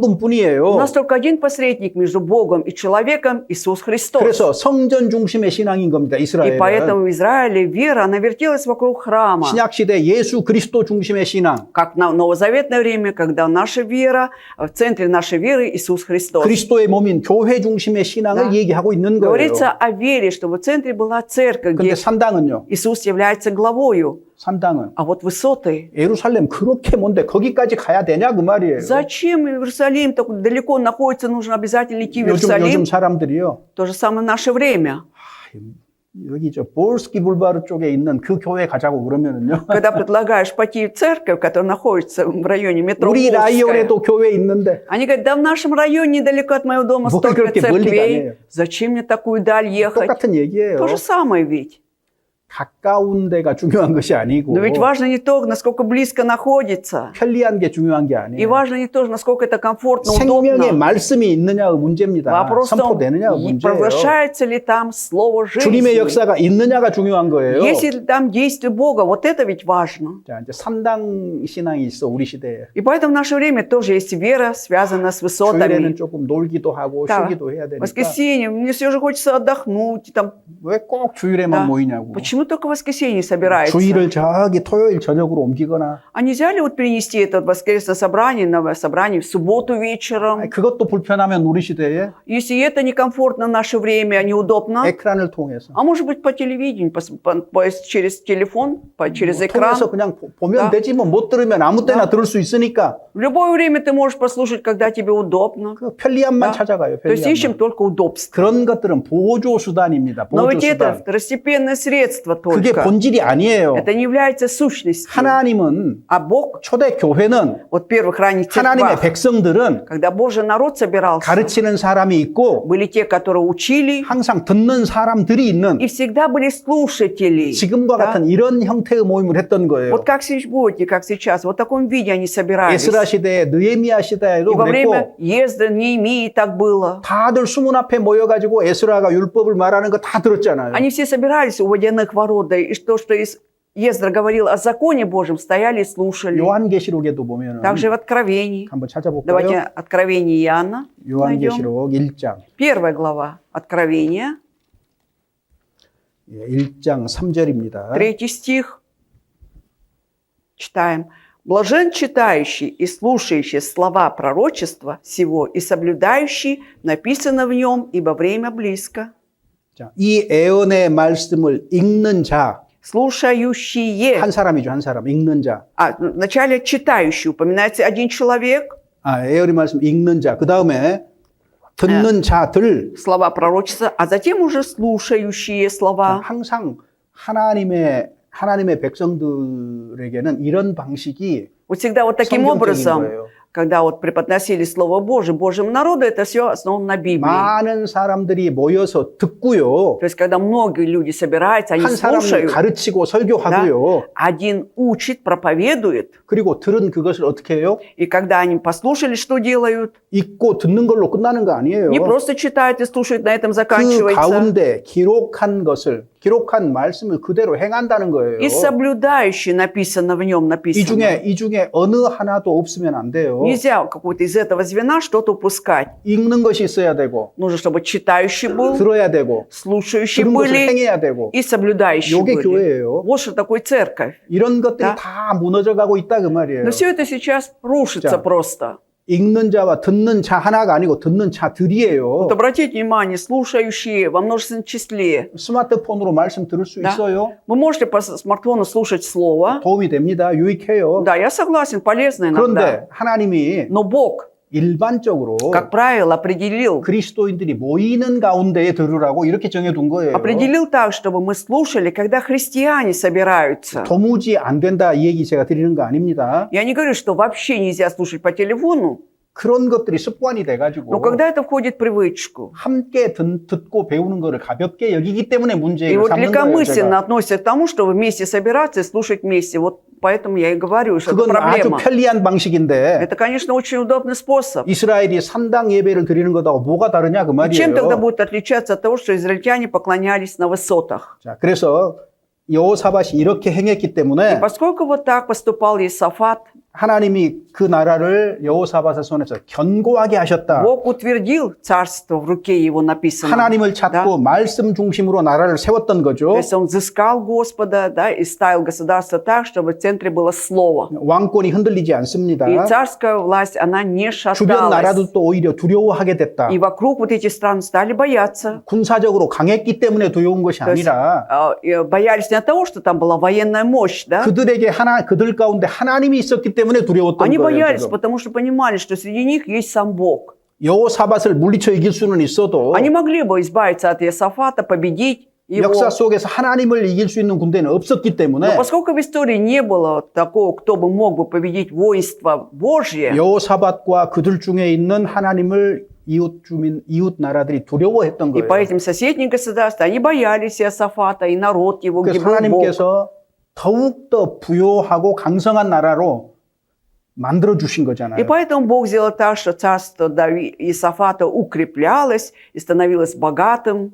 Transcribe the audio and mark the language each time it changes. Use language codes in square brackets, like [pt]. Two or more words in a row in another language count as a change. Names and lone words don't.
[ru] У [ko] 분뿐이에요. [ru] нас только один посредник между Богом и человеком, Иисус Христос. [ko] 그래서 성전 중심의 신앙인 겁니다. [ru] И [ko] 이스라엘은. [ru] поэтому в Израиле вера, она вертелась вокруг храма. [ko] 신약 시대 예수 그리스도 중심의 신앙. [ru] Как на новозаветное время, когда наша вера, в центре нашей веры Иисус Христос. [ko] 그리스도의 몸인 교회 중심의 신앙을 [ru] Да. [ko] 얘기하고 있는 거예요. [ru] Говорится о вере, что в центре была церковь, [ko] 근데 [ru] где [ko] 산당은요. [ru] Иисус является главою. [ko] 산당은 [ru] А вот высоты. [ko] 예루살렘 그렇게 먼데 거기까지 가야 되냐 그 말이에요. [ru] Зачем Иерусалим так далеко находится, нужно обязательно идти в [ko] 요즘 [ru] Иерусалим? [ko] 사람들이요. [ru] То же самое в наше время. [ko] 여기 저 볼스키 불바르 쪽에 있는 그 교회 가자고 그러면은요. [ru] Когда предлагаешь пойти в церковь, которая находится в районе метро [ko] 우리 [ru] Волжская, [ko] 라이온에도 교회 있는데 [ru] они говорят, да в нашем районе недалеко от моего дома [ko] 뭘 [ru] столько [ko] 그렇게 멀리 [ru] церквей. [ko] 가냐요. [ru] Зачем мне такую даль ехать? [ko] 똑같은 얘기예요. [ru] То же самое ведь. [ko] 가까운 데가 중요한 것이 아니고 [ru] Но ведь важно не то, насколько близко находится. [ko] 편리한 게 중요한 게 [ru] И [ko] 아니에요. [ru] важно не то, насколько это комфортно, [ko] 생명의 [ru] удобно. [ko] 말씀이 있느냐가 문제입니다. [ru] Вопрос в том, [ko] 선포되느냐가 문제예요. [ru] провозглашается ли там слово [ko] 주님의 [ru] жизни. [ko] 역사가 있느냐가 중요한 거예요. [ru] Есть ли там действие Бога? Вот это ведь важно. [ko] 자, 이제 산당 신앙이 있어 우리 시대에. [ru] И поэтому в наше время тоже есть вера, связанная с [ko] 주일에는 [ru] высотами. [ko] 조금 놀기도 하고 [ru] Да. [ko] 쉬기도 해야 [ru] В [ko] 되니까 [ru] воскресенье мне все же хочется отдохнуть. Там, [ko] 왜 꼭 주일에만 [ru] да. [ko] 모이냐고. [ru] Почему только в воскресенье собираются? [ko] 주일을 저기 토요일 저녁으로 옮기거나 [ru] А нельзя ли вот перенести это воскресное собрание на собрание в субботу вечером? [ko] 아니, 그것도 불편하면 우리 시대에 [ru] Если это некомфортно в наше время, неудобно, [ko] 에크란을 통해서 [ru] а может быть по телевидению, через телефон, через экран. [ko] 통해서 그냥 보면 [ru] Да. [ko] 되지 뭐 못 들으면 아무 때나 [ru] Да. [ko] 들을 수 있으니까 [ru] В любое время ты можешь послушать, когда тебе удобно. [ko] 그 편리함만 [ru] Да. [ko] 찾아가요. [ru] То есть ищем [ko] 편리함만. [ru] только удобство. [ko] 그런 것들은 보조 수단입니다. [ru] Но [ko] 보조 [ru] ведь это [ko] 수단. [ru] второстепенное средство [ko] 그게 [ru] только. [ko] 본질이 아니에요. [ru] Это не является сущностью. [ko] 하나님은 [ru] А Бог, [ko] 초대 교회는 [ru] вот первых ранних [ko] 하나님의 [ru] церквах, [ko] 백성들은 [ru] когда Божий народ собирался, [ko] 가르치는 사람이 있고 [ru] были те, которые учили, [ko] 항상 듣는 사람들이 있는 [ru] и всегда были слушатели. [ko] 지금과 [ru] Да? [ko] 같은 이런 형태의 모임을 했던 거예요. [ru] Вот как сегодня, как сейчас, вот в таком виде они собирались. [ko] 에스라 시대에 느헤미야 시대에도 [ru] И во [ko] 그랬고 [ru] время Ездра, Неемии так было. [ko] 다들 수문 앞에 모여가지고 에스라가 율법을 말하는 거 다 들었잖아요. [ru] Они все собирались у водяных ворот, да, и то, что Ездра говорил о законе Божьем, стояли и слушали. [ko] 요한계시록에도 보면은 [ru] Также в Откровении. [ko] 한번 찾아볼까요? [ru] Давайте Откровение Иоанна найдем. [ko] 요한계시록 1장. [ru] Первая глава Откровения, [ko] 1장 3절입니다. [ru] 3 стих. Читаем. «Блажен читающий и слушающий слова пророчества сего и соблюдающий написано в нем, ибо время близко». [ko] 자, 이 애언의 말씀을 읽는 자, [ru] Слушающие. [ko] 한 사람이죠, 한 사람. 읽는 자. [ru] А вначале читающий упоминается один человек, [ko] 애언의 말씀 읽는 자. 그 다음에 듣는 자들. [ru] слова пророчества, а затем уже слушающие слова. [ko] 항상 하나님의 백성들에게는 이런 방식이 [ru] Вот всегда вот таким [ko] 성경적인 [ru] образом, [ko] 거예요. [ru] когда вот преподносили Слово Божие Божьему народу, это все основано на Библии. [ko] 많은 사람들이 모여서 듣고요. [ru] То есть, когда многие люди собираются, они [ko] 한 사람은 [ru] слушают, [ko] 가르치고 설교하고요. [ru] один учит, проповедует, [ko] 그리고 들은 그것을 어떻게 해요? [ru] и когда они послушали, что делают, [ko] 읽고 듣는 걸로 끝나는 거 아니에요. [ru] не просто читают и слушают, на этом [ko] 그 [ru] заканчивается, [ko] 가운데 기록한 말씀을 그대로 행한다는 거예요. [ru] и соблюдающий написано в нем, написано. [ko] 이 중에 어느 하나도 없으면 안 돼요. [ru] Нельзя какой-то из этого звена что-то упускать. [ko] 읽는 것이 있어야 되고, [ru] Нужно, чтобы читающий был, [ko] 들어야 되고, [ru] слушающие [ko] 들은 것을 [ru] были [ko] 행해야 되고. [ru] и соблюдающие [ko] 요게 [ru] были. [ko] 교회예요. [ru] Вот что такое церковь. [ko] 이런 것들이 [ru] Да. [ko] 다 무너져가고 있다 그 말이에요. [ru] Но все это сейчас рушится [ko] 자. [ru] просто. [ko] 읽는 자와 듣는 자 하나가 아니고 듣는 자들이에요. [ru] Вот обратите внимание, слушающие во множественном числе. [ko] 스마트폰으로 말씀 들을 수 [ru] Да. [ko] 있어요. [ru] Вы можете по смартфону слушать слово. [ko] 도움이 됩니다. 유익해요. [ru] Да, я согласен, полезно иногда. [ko] 그런데 하나님이 [ru] Но Бог [ko] 일반적으로 [ru] как правило, определил. [ko] 그리스도인들이 모이는 가운데에 들으라고 이렇게 정해둔 거예요. [ru] Определил так, чтобы мы слушали, когда христиане собираются. [ko] 도무지 안 된다 이 얘기 제가 드리는 거 아닙니다. [ru] Я не говорю, что вообще нельзя слушать по телефону, [ko] 그런 것들이 습관이 돼가지고 [ru] но когда это входит в привычку. [ko] 함께 듣고 배우는 거를 가볍게 여기기 때문에 [ru] И [ko] 문제를 [ru] вот [ko] 삼는 거예요. [ru] легкомысленно [ko] 제가. [ru] относятся к тому, чтобы вместе собираться и слушать вместе. Вот поэтому я и говорю, что это [ko] 그건 아주 [ru] проблема. [ko] 편리한 방식인데 [ru] Это, конечно, очень удобный способ. [ko] 이스라엘이 산당 예배를 드리는 것하고 뭐가 다르냐 그 [ru] И чем тогда [ko] 말이에요. [ru] будет отличаться от того, что израильтяне поклонялись на высотах? [ko] 자, 그래서 여호사밧이 이렇게 행했기 [ru] И [ko] 때문에 [ru] поскольку вот так поступал Иосафат, [ko] 하나님이 그 나라를 여호사밧의 손에서 견고하게 하셨다. [ru] Бог утвердил царство в руке его, написано. [ko] 하나님을 [ru] Да? [ko] 찾고 말씀 중심으로 나라를 세웠던 [ru] То [ko] 거죠. [ru] есть он взыскал Господа, да, и ставил государство так, чтобы в центре было слово. [ko] 왕권이 흔들리지 않습니다. [ru] И царская власть, она не [ko] 주변 [ru] шаталась. [ko] 나라들도 오히려 두려워하게 됐다. [ru] И вокруг вот эти страны стали бояться. [ko] 군사적으로 강했기 때문에 두려운 것이 [ru] То есть, [ko] 아니라 [ru] боялись не от того, что там была военная мощь, да? [ko] 그들 가운데 하나님이 있었기 때문에 두려웠던 [ru] Они [ko] 거예요. [ru] боялись, [ko] 지금. [ru] потому что понимали, что среди них есть сам Бог. [ko] 여호사밧을 물리쳐 이길 수는 있어도 [ru] Они могли бы избавиться от Иосафата, победить его. [ko] 역사 속에서 하나님을 이길 수 있는 군대는 없었기 [ru] Но [ko] 때문에 [ru] поскольку в истории не было такого, кто бы мог бы победить воинство Божье, [ko] 여호사밧과 그들 중에 있는 하나님을 이웃 나라들이 두려워했던 [ru] и [ko] 거예요. [ru] по этим соседним государствам, они боялись Иосафата, и народ его, где [ko] 그래서 [ru] был Бог. [ko] 하나님께서 더욱더 부요하고 강성한 나라로 만들어 주신 [ru] И [ko] 거잖아요. [ru] поэтому Бог сделал так, что царство Иосафата укреплялось и становилось богатым.